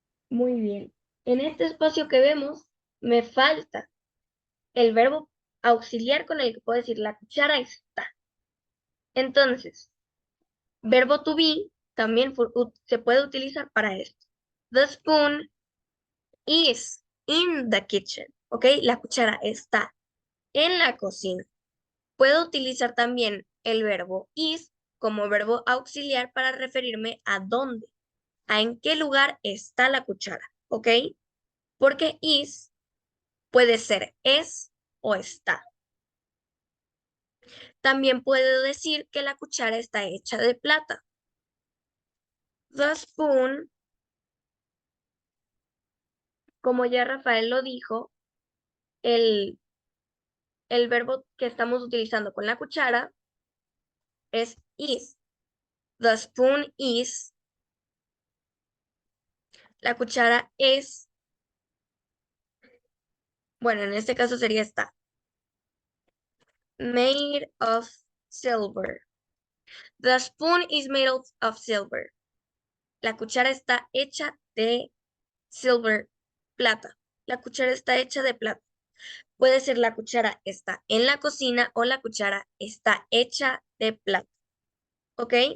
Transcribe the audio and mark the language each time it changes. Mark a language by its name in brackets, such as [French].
[Spanish] Muy bien. En este espacio que vemos, me falta el verbo auxiliar con el que puedo decir la cuchara está. Entonces, verbo to be también se puede utilizar para esto. [English] The spoon is in the kitchen. [Spanish] ¿Ok? La cuchara está en la cocina. Puedo utilizar también el verbo is como verbo auxiliar para referirme a dónde, a en qué lugar está la cuchara. ¿Ok? Porque is puede ser es o está. También puedo decir que la cuchara está hecha de plata. [English] The spoon, [Spanish] como ya Rafael lo dijo, el verbo que estamos utilizando con la cuchara es is. [English] The spoon is. [Spanish] La cuchara es. Bueno, en este caso sería esta. [English] Made of silver. The spoon is made of silver. [Spanish] La cuchara está hecha de silver, plata. La cuchara está hecha de plata. Puede ser la cuchara está en la cocina o la cuchara está hecha de plata. ¿Ok?